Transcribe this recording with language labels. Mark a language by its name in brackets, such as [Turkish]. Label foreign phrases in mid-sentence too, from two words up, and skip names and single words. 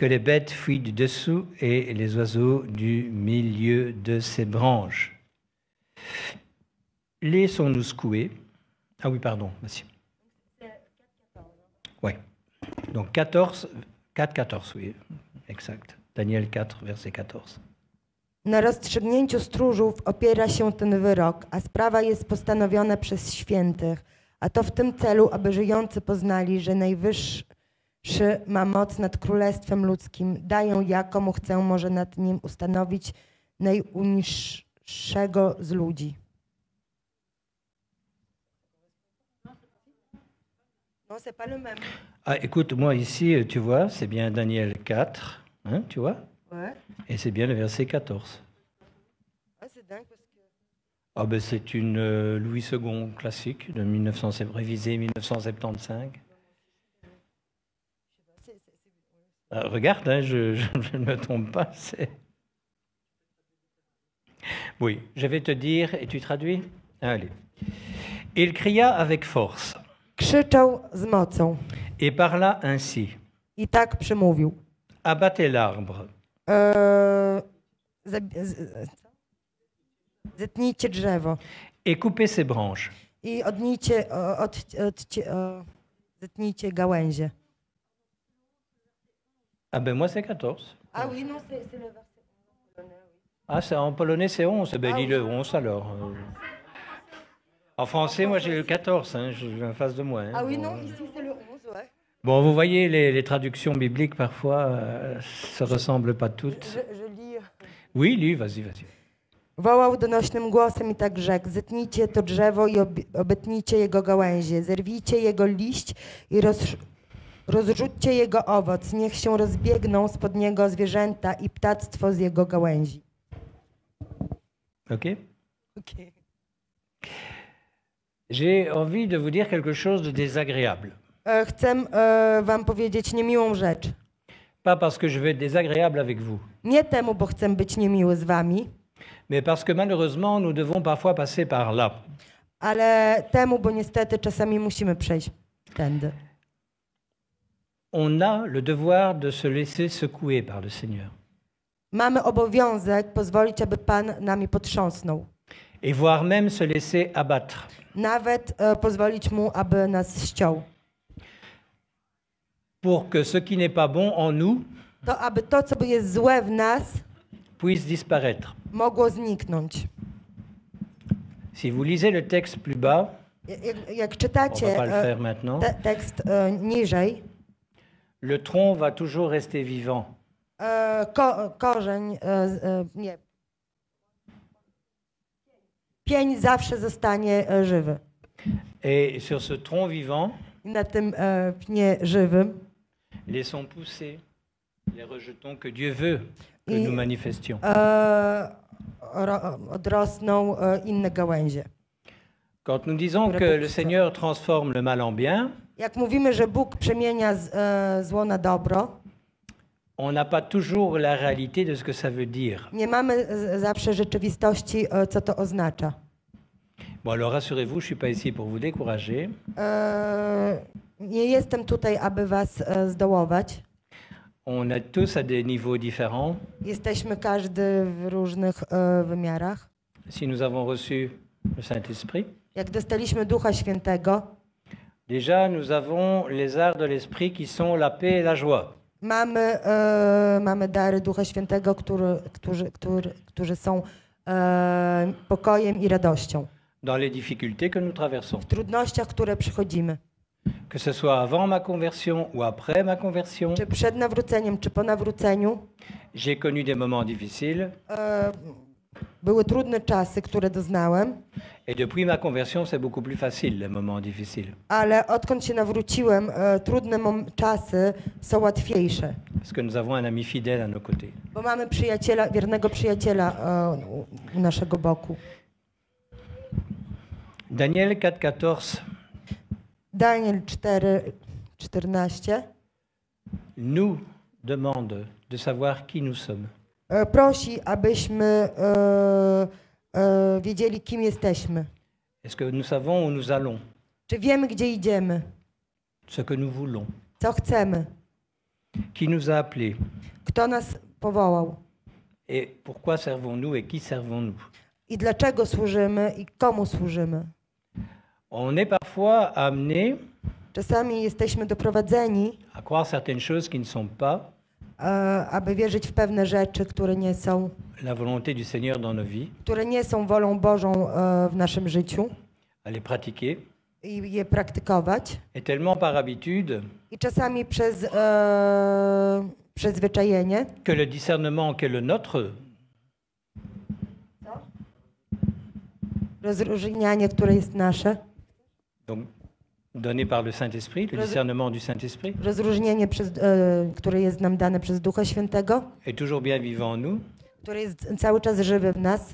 [French] que les bêtes fuient du dessous et les oiseaux du milieu de ses branches. Laissons-nous secouer. Ah oui, pardon, merci. Oui. Donc 14, 4, oui, exact. Daniel 4, verset 14. [Polish] Na rozstrzygnięciu stróżów opiera się ten wyrok, a sprawa jest postanowiona przez świętych, a to w tym celu, aby żyjący poznali, że Najwyższy ma moc nad królestwem ludzkim, dają jakomu chce, może nad nim ustanowić najuniższego z ludzi. [French] Non, c'est pas le même. Ah, écoute, moi ici, tu vois, c'est bien Daniel 4, hein, tu vois, Ouais. et c'est bien le verset 14. Ah, c'est dingue parce que... Ah ben c'est une Louis II classique de 1900, révisée 1975. Regarde, hein, je ne me trompe pas. Oui, je vais te dire, et tu traduis? Allez. Il cria avec force [Polish] Krzyczał z mocą [French] et parla ainsi. [Polish] i tak przemówił. [French] Abattez l'arbre. [Polish] Zetnijcie drzewo [French] Et coupez ses branches. [Polish] i zetnijcie gałęzie. [French] Ah ben moi c'est 14. Ah oui, non, c'est le verset. Ah, c'est en polonais c'est 11. Ben Ah lis oui. le 11 alors. En français, moi j'ai le 14, hein, j'ai en face de moi. Hein. Ah oui, Bon, non, ici c'est le 11, ouais. Bon, vous voyez, les traductions bibliques parfois se ressemblent pas toutes. Je lis. Oui, lis, vas-y, vas-y. [Polish] Wołał donośnym głosem i tak rzekł: zetnijcie to drzewo i obetnijcie jego gałęzie, zerwijcie jego liść i rozrzućcie jego owoc, niech się rozbiegną spod niego zwierzęta i ptactwo z jego gałęzi. [French] Ok. Okay. J'ai envie de vous dire quelque chose de désagréable. [Polish] Chcę wam powiedzieć niemiłą rzecz. [French] Pas parce que je veux être désagréable avec vous, [Polish] Nie temu, bo chcę być niemiły z wami, [French] mais parce que malheureusement, nous devons parfois passer par là. [Polish] ale temu, bo niestety czasami musimy przejść tędy. [French] On a le devoir de se laisser secouer par le Seigneur [Polish] Mamy obowiązek pozwolić, aby Pan nami potrząsnął. [French] et voire même se laisser abattre. [Polish] Nawet pozwolić Mu, aby nas ściął. [French] Pour que ce qui n'est pas bon en nous [Polish] To, aby to, co jest złe w nas, [French] puisse disparaître. [Polish] mogło zniknąć. [French] Si vous lisez le texte plus bas, [Polish] Jak [French] on ne [Polish] czytacie [French] va pas le faire maintenant, [Polish] tekst niżej, [French] le tronc va toujours rester vivant. [Polish] korzeń, nie. Pień zawsze zostanie żywy. [French] Et sur ce tronc vivant, [Polish] I na tym pnie żywym [French] laissons pousser les rejetons que Dieu veut que [Polish] I- [French] nous manifestions. [Polish] odrosną inne gałęzie. [French] Quand nous disons que le Seigneur transforme le mal en bien, [Polish] Jak mówimy, że Bóg przemienia zło na dobro, [French] on n'a pas toujours la réalité de ce que ça veut dire. [Polish] nie mamy zawsze rzeczywistości, co to oznacza. [French] Bon, alors rassurez-vous, je ne suis pas ici pour vous décourager. [Polish] Nie jestem tutaj, aby was zdołować. [French] On est tous à des niveaux différents. [Polish] Jesteśmy każdy w różnych wymiarach. [French] Si nous avons reçu le Saint-Esprit, [Polish] Jak dostaliśmy Ducha Świętego, [French] déjà nous avons les arts de l'Esprit qui sont la paix et la joie. [Polish] mamy dary Ducha Świętego, którzy są pokojem i radością. [French] Dans les difficultés que nous traversons. [Polish] W trudnościach, które przychodzimy. [French] Que ce soit avant ma conversion ou après ma conversion, [Polish] Czy przed nawróceniem, czy po nawróceniu. [French] j'ai connu des moments difficiles [Polish] Były trudne czasy, które doznałem, [French] et depuis ma conversion, c'est beaucoup plus facile les moments difficiles. [Polish] ale odkąd się nawróciłem, trudne czasy są łatwiejsze. [French] Parce que nous avons un ami fidèle à nos côtés. [Polish] Bo mamy przyjaciela, wiernego przyjaciela u naszego boku. [French] Daniel 4,14 [Polish] Daniel 4:14 [French] nous demande de savoir qui nous sommes. [Polish] prosi, abyśmy wiedzieli, kim jesteśmy. [French] Est-ce que nous savons où nous allons, [Polish] Czy wiemy, gdzie idziemy, [French] ce que nous voulons? [Polish] co chcemy. [French] Qui nous a appelés? [Polish] Kto nas powołał? [French] Et pourquoi servons-nous et qui servons-nous? [Polish] I dlaczego służymy i komu służymy? [French] On est parfois amené [Polish] Czasami jesteśmy doprowadzeni, [French] à croire certaines choses qui ne sont pas [Polish] aby wierzyć w pewne rzeczy, które nie są, [French] la volonté du Seigneur dans nos vies, [Polish] które nie są wolą Bożą w naszym życiu [French] à les pratiquer. [Polish] i je praktykować. [French] Et tellement par habitude [Polish] I czasami przez przyzwyczajenie, [French] que le discernement qu'est le nôtre [Polish] rozróżnianie, które jest nasze, [French] donc donné par le Saint-Esprit, le discernement du Saint-Esprit, [Polish] rozróżnienie, które jest nam dane przez Ducha Świętego, [French] est toujours bien vivant en nous, [Polish] który jest cały czas żywy w nas,